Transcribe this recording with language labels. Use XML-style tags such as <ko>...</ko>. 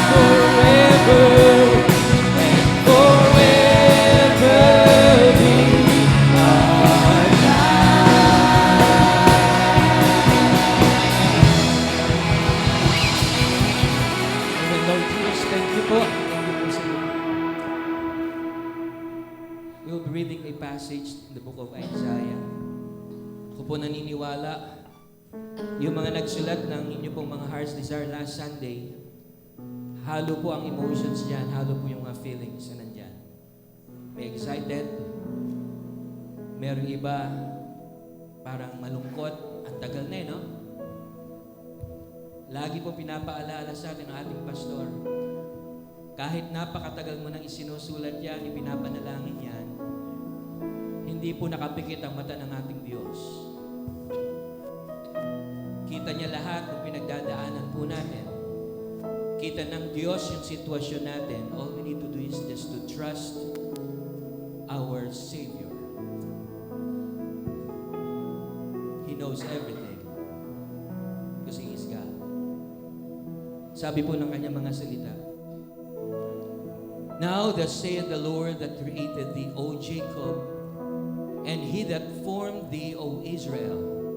<en>Forever and forever be our Amen, Lord Jesus, thank you po. Thank you</en> <tl>po sa iyo.</tl> <en>We will be reading a passage in the book of Isaiah.</en> <tl>Ako po naniniwala, yung mga nagsulat ng inyo pong mga Heart's Desire last Sunday, halo po ang emotions dyan, halo po yung mga feelings na nandyan. May excited, merong iba parang malungkot, ang tagal na no? Lagi po pinapaalala sa atin ng ating pastor, kahit napakatagal mo nang isinusulat yan, ipinapanalangin yan, hindi po nakapikit ang mata ng ating Diyos. Kita niya lahat ng pinagdadaanan po natin. Kita ng Diyos yung sitwasyon natin.</tl> <en>All we need to do is just to trust our Savior. He knows everything because He is God.</en> <tl>Sabi po ng kanyang mga salita,</tl> <en>Now thus saith the Lord that created thee, O Jacob, and He that formed thee, O Israel.</en>